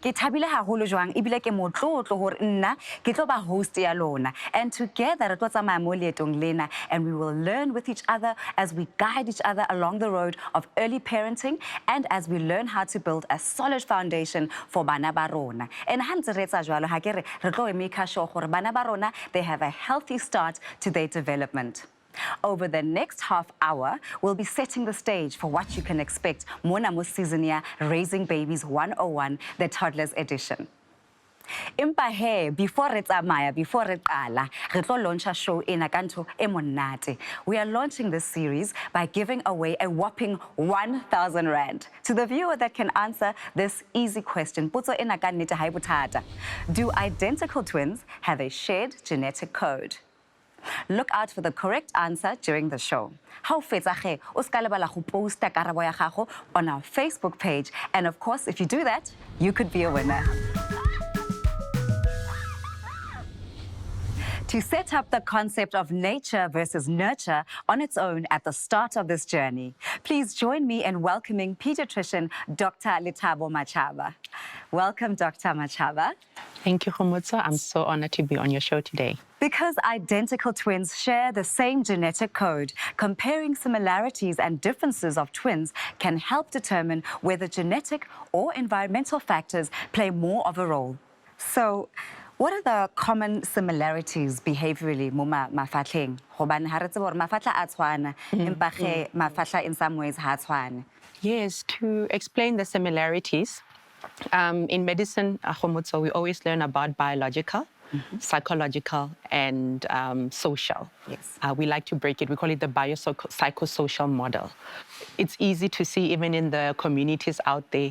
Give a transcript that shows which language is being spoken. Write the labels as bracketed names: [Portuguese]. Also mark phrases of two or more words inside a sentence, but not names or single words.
[Southern Sotho] Ke thabile haholo jwang ebile ke motlotlo hore nna ke tlo ba host ya lona, [English] and together [Southern Sotho] re tlo tsamaya mo leetong lena, [English] and we will learn with each other as we guide each other along the road of early parenting and as we learn how to build a solid foundation for [Southern Sotho] bana ba rona. And ha ntse re etsa jwalo ha ke re re tlo [English] make sure [Southern Sotho] hore bana ba rona [English] they have a healthy start to their development. Over the next half hour, we'll be setting the stage for what you can expect [Southern Sotho] mona mo [English] season ya Raising Babies 101, the Toddlers edition. [Southern Sotho] Impa he, before re tsamaya, before re qala, re tlo launch a show ena ka ntho e monate. [English] We are launching this series by giving away a whopping 1,000 rand to the viewer that can answer this easy question. [Southern Sotho] Potso ena ka nnete ha e bothata. [English] Do identical twins have a shared genetic code? Look out for the correct answer during the show. [Tswana] How fetsa o ska lebala go posta karabo ya gago [English] on our Facebook page, and of course, if you do that, you could be a winner. To set up the concept of nature versus nurture on its own at the start of this journey, please join me in welcoming pediatrician Dr. Lethabo Machaba. Welcome, Dr. Machaba. Thank you, Khomotso. I'm so honored to be on your show today. Because identical twins share the same genetic code, comparing similarities and differences of twins can help determine whether genetic or environmental factors play more of a role. So, what are the common similarities behaviorally [Southern Sotho] mo mafatleng? Hobane ha re tseba hore mafatla a tshwana, empa ge mafatla [English] in some ways [Southern Sotho] ha tshwane. [English] Yes, to explain the similarities, in medicine, Khomotso, we always learn about biological, psychological, and social. Yes. We like to break it. We call it the biopsychosocial model. It's easy to see even in the communities out there.